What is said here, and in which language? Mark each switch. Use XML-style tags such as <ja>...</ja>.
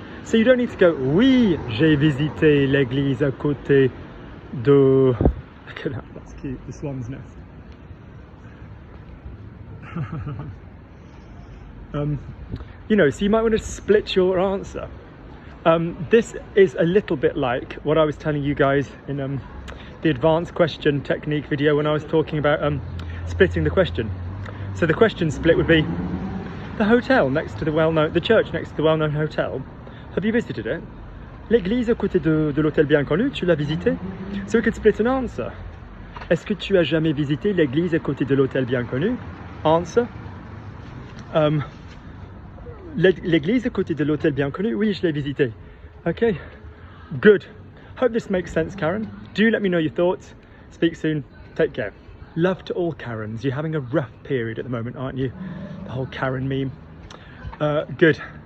<en>So you don't need to go,</en> <fr>oui, j'ai visité l'église à côté de...</fr> <en>Look at that, that's cute, the swan's nest. You know, so you might want to split your answer. This is a little bit like what I was telling you guys in the advanced question technique video when I was talking about splitting the question. So the question split would be the hotel next to the church next to the well-known hotel. Have you visited it?</en> <fr>L'église à côté de l'hôtel bien connu, tu l'as visité?</fr> <en>So we could split an answer.</en> <fr>Est-ce que tu as jamais visité l'église à côté de l'hôtel bien connu? Answer. L'église à côté de l'hôtel bien connu, oui, je l'ai visité.</fr> <en>Okay, good. Hope this makes sense, Karen. Do let me know your thoughts. Speak soon. Take care. Love to all Karens. You're having a rough period at the moment, aren't you? The whole Karen meme. Good.</en>